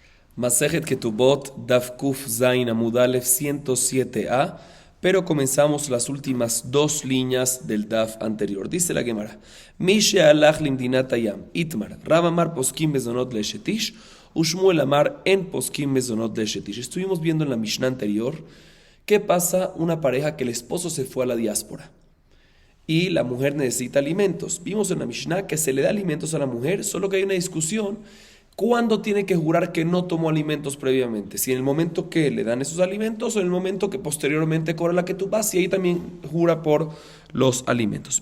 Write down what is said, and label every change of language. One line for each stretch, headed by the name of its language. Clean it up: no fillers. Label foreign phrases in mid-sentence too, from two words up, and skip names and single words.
Spanish: Masejet Ketubot,
Hebrew: דף קוף זין עמוד אלף
Spanish: 107a, pero comenzamos las últimas dos líneas del Daf anterior. Dice la Gemara:
Hebrew: משהלך למדינת הים איתמר רב אמר פוסקים מזונות לאשתו ושמואל אמר אין פוסקים מזונות לאשתו.
Spanish: Estuvimos viendo en la Mishnah anterior qué pasa una pareja que el esposo se fue a la diáspora y la mujer necesita alimentos. Vimos en la Mishnah que se le da alimentos a la mujer, solo que hay una discusión. ¿Cuándo tiene que jurar que no tomó alimentos previamente? Si en el momento que le dan esos alimentos o en el momento que posteriormente cobra la ketubá, y ahí también jura por los alimentos.